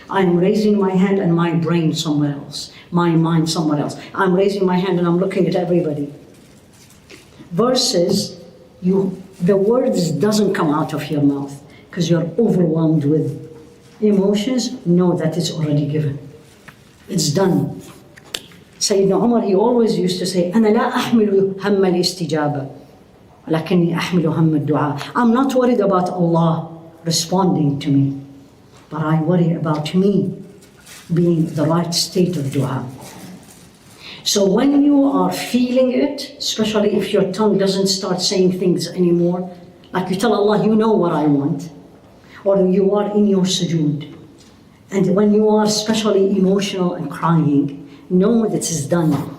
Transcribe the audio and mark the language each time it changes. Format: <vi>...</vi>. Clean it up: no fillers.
<en>I'm raising my hand and my brain somewhere else, my mind somewhere else. I'm raising my hand and I'm looking at everybody. Versus the words doesn't come out of your mouth because you're overwhelmed with emotions. Know that it's already given. It's done. Sayyidina Umar, he always used to say,</en> <ar>أنا لا أحمل هم الاستجابة ولكني أحمل هم الدعاء.</ar> <en>I'm not worried about Allah responding to me, but I worry about me being the right state of dua. So when you are feeling it, especially if your tongue doesn't start saying things anymore, like you tell Allah, you know what I want, or you are in your sujood, and when you are especially emotional and crying, know that it's done.</en>